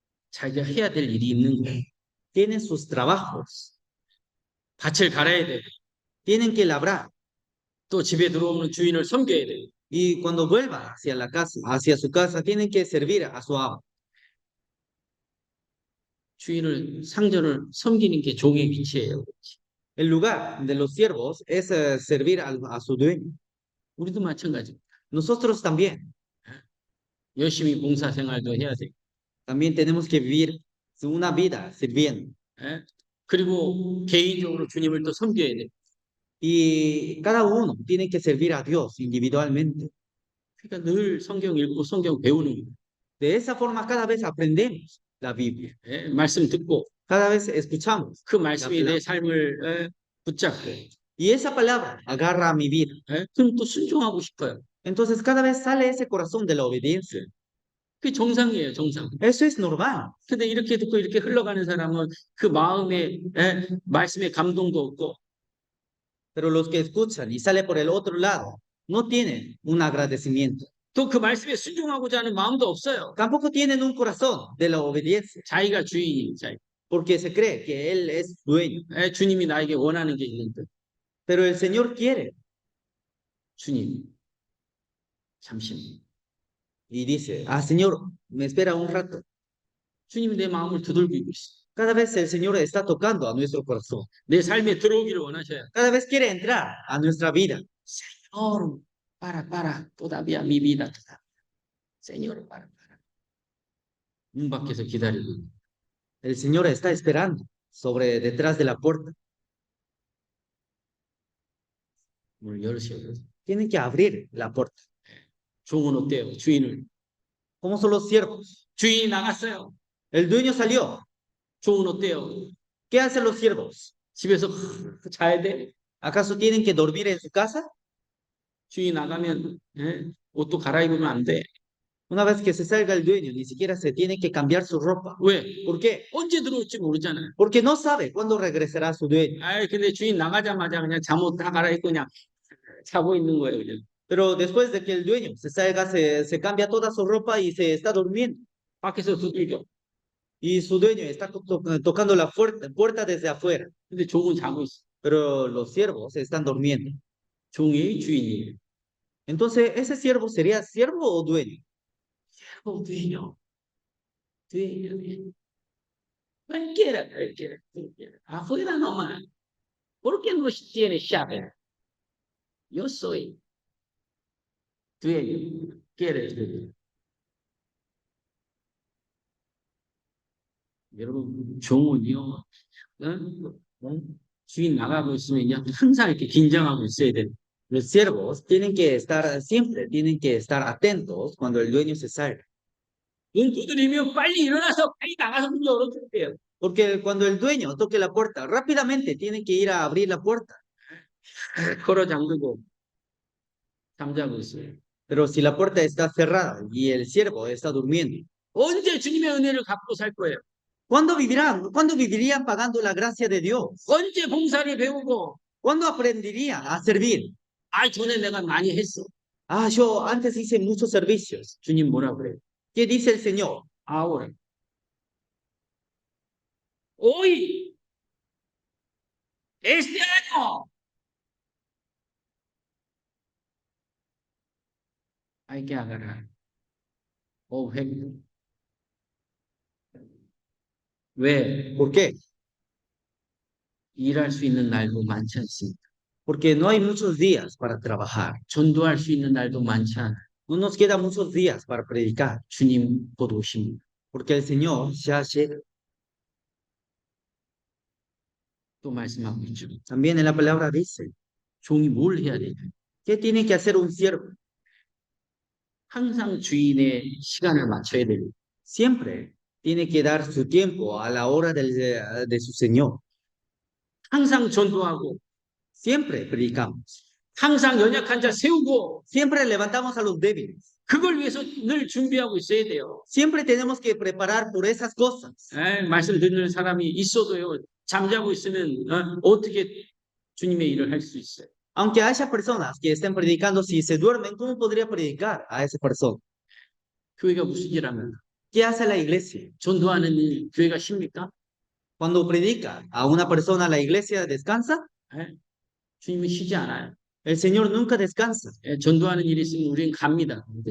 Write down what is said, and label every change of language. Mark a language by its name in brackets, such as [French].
[Korean] 자기가 해야 될 일이 있는 거예요. [Spanish] tienen sus trabajos, [Korean] 밭을 갈아야 돼. [Spanish] tienen que labrar. [Korean] 또 집에 들어오는 주인을 섬겨야 돼. [Spanish] Y cuando vuelva hacia la casa, hacia su casa, tienen que servir a su amo. [Korean] 주인을 상전을 섬기는 게 종의 위치예요. [Spanish] El lugar de los siervos es servir a su dueño. [Korean] 우리도 마찬가지입니다. [Spanish] Nosotros también, [Korean] 열심히 봉사 생활도 해야 돼. [Spanish] también tenemos que vivir una vida sirviendo. [Korean] 그리고 개인적으로 주님을 또 섬겨야 돼. [Spanish] Y cada uno tiene que servir a Dios individualmente. [Korean] 그러니까 늘 성경 읽고 성경 배우는 거예요. [Spanish] De esa forma cada vez aprendemos la Biblia. [Korean] 말씀 듣고 [Spanish] Cada vez escuchamos. [Korean] 그 말씀이 내 삶을 붙잡고 [Spanish] Y esa palabra agarra a mi vida. [Korean] 그럼 또 순종하고 싶어요. [Spanish] Entonces cada vez sale ese corazón de la obediencia. [Korean] 그게 정상이에요, 정상. [Spanish] Eso es normal. [Korean] 근데 이렇게 듣고 이렇게 흘러가는 사람은 그 마음에 말씀에 감동도 없고 [Spanish] Pero los que escuchan y sale por el otro lado no tienen un agradecimiento. [Korean] 또 그 말씀에 순종하고자 하는 마음도 없어요. [Spanish] Tampoco tienen un corazón de la obediencia. [Korean] 자기가 주인이 자기. [Spanish] Porque se cree que Él es dueño. [Korean] 주님이 나에게 원하는 게 있는데. [Spanish] Pero el Señor quiere. [Korean] 주님, 잠시만. [Spanish] Y dice, Señor, me espera un rato. [Korean] 주님이 내 마음을 두들기고 있어. [Spanish] Cada vez el Señor está tocando a nuestro corazón. [Korean] 내 삶에 들어오기를 원하셔요. [Spanish] Cada vez quiere entrar a nuestra vida. Señor, para, todavía mi vida todavía. Señor, para. [Korean] 문 밖에서 기다리고. [Spanish] El Señor está esperando detrás de la puerta. [Korean] 문을 열으셔요. [Spanish] Tienen que abrir la puerta. [Korean] 종은 어때요? 주인을. [Spanish] ¿Cómo son los siervos? [Korean] 주인이 나갔어요. [Spanish] El dueño salió. [Korean] 종은 어때요? [Spanish] ¿Qué hacen los siervos? [Korean] 집에서 자야 돼? [Spanish] ¿Acaso tienen que dormir en su casa? [Korean] 주인 나가면 옷도 갈아입으면 안 돼. [Spanish] Una vez que se salga el dueño, ni siquiera se tiene que cambiar su ropa. [Korean] 왜? [Spanish] ¿Por qué? [Korean] 언제 들어올지 모르잖아요. [Spanish] Porque no sabe cuándo regresará su dueño. [Korean] 근데 주인 나가자마자 그냥 잠옷 다 갈아입고 그냥 자고 있는 거예요, 그냥. [Spanish] Pero después de que el dueño se salga, se cambia toda su ropa y se está durmiendo. [Korean] 밖에서 두들겨. [Spanish] Y su dueño está tocando la puerta desde afuera. [Korean] 근데 종은 자고 있어. [Spanish] Pero los siervos están durmiendo. [Korean] 종이 주인이에요. [Spanish] Entonces, ¿ese siervo sería siervo o dueño? Dueño. Cualquiera. Afuera nomás. ¿Por qué no tiene llave? Yo soy dueño. ¿Quieres dueño? [Korean] 여러분, 종은요, 주인 나가고 있으면요, 항상 이렇게 긴장하고 있어야 돼요. [Spanish] Los siervos tienen que estar siempre, tienen que estar atentos cuando el dueño se salga. [Korean] 눈 두드리면 빨리 일어나서 빨리 나가서 문 열어줘야 돼요. [Spanish] Porque cuando el dueño toque la puerta, rápidamente tienen que ir a abrir la puerta. [Korean] 걸어 잠그고 잠자고 있어요. [Spanish] Pero si la puerta está cerrada y el siervo está durmiendo, [Korean] 언제 주님의 은혜를 갚고 살 거예요? [Spanish] ¿cuándo vivirán? ¿Cuándo vivirían pagando la gracia de Dios? [Korean] 언제 봉사를 배우고, [Spanish] ¿Cuándo aprenderían a servir? [Korean] 아, 전에 내가 많이 했어. [Spanish] Ah, yo antes hice muchos servicios. [Korean] 주님 뭐라 그래요? [Spanish] ¿Qué dice el Señor? ahora. Hoy, este año, hay que agarrar. [Korean] 획. 왜? [Spanish] ¿Por qué? [Korean] 일할 수 있는 날도 많지 않습니다. [Spanish] Porque no hay muchos días para trabajar. [Korean] 전도할 수 있는 날도 많지 않아요. [Spanish] No nos quedan muchos días para predicar. [Korean] 주님 곧 오십니다. [Spanish] Porque el Señor ya llega. [Korean] 또 말씀하고 있죠. [Spanish] También en la palabra dice, [Korean] 종이 뭘 해야 되냐? [Spanish] ¿qué tiene que hacer un siervo? [Korean] 항상 주인의 시간을 맞춰야 됩니다. [Spanish] Siempre tiene que dar su tiempo a la hora de su Señor. [Korean] 항상 전도하고, [Spanish] Siempre predicamos. [Korean] 항상 연약한 자 세우고, [Spanish] Siempre levantamos a los débiles. [Korean] 그걸 위해서 늘 준비하고 있어야 돼요. [Spanish] Siempre tenemos que preparar por esas cosas. [Korean] 말씀 듣는 사람이 있어도요, 잠자고 있으면 어떻게 주님의 일을 할 수 있어요? [Spanish] Aunque haya personas que estén predicando, si se duermen, ¿cómo podría predicar a esa persona? [Korean] 교회가 무슨 일하면 [Spanish] ¿Qué hace la iglesia? [Korean] 전도하는 일 교회가 쉽니까? [Spanish] Cuando predica a una persona, ¿la iglesia descansa? [Korean] 주님은 쉬지 않아요. [Spanish] El Señor nunca descansa. [Korean] 전도하는 일이 있으면 우리는 갑니다.